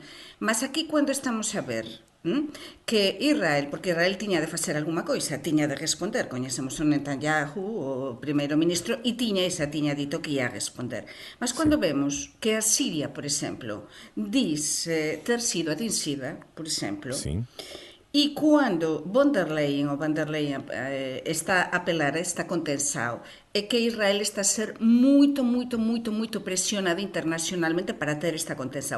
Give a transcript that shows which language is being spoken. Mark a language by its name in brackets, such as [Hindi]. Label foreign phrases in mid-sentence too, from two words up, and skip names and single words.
[Galician] Mas aquí, cando estamos a ver que Israel, porque Israel tiña de facer alguma coisa, tiña de responder, coñecemos o Netanyahu, o primeiro ministro, e tiña dito que ia responder. Mas cando vemos que a Siria, [Portuguese] por exemplo, diz ter sido atingida, por exemplo, Sim. e quando Van der Leyen está a apelar a esta contenção, é que Israel está a ser muito pressionada internacionalmente para ter esta contenção.